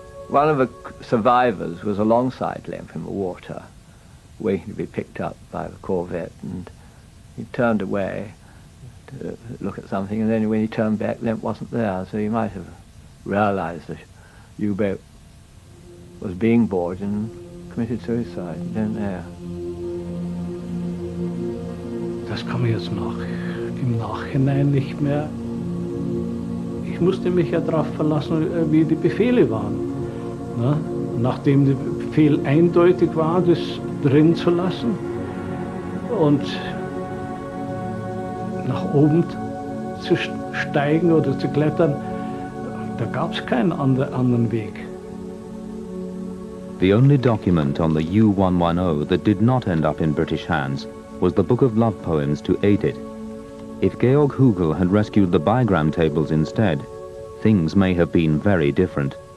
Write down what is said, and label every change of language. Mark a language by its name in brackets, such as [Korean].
[English] One of the survivors was alongside Lemp in the water, waiting to be picked up by the corvette, and he turned away to look at something, and then when he turned back, Lemp wasn't there, so he might have realized the U-boat was being boarded and committed suicide. I don't know. [German] Das kann man jetzt im Nachhinein nicht mehr. Ich musste mich ja darauf verlassen, wie die Befehle waren. Ne? Nachdem der Befehl eindeutig war, das drin zu lassen und nach oben zu steigen oder zu klettern, da gab es keinen anderen Weg. [English] The only document on the U-110 that did not end up in British hands was the book of love poems to aid it. If Georg Hugel had rescued the bigram tables instead, things may have been very different.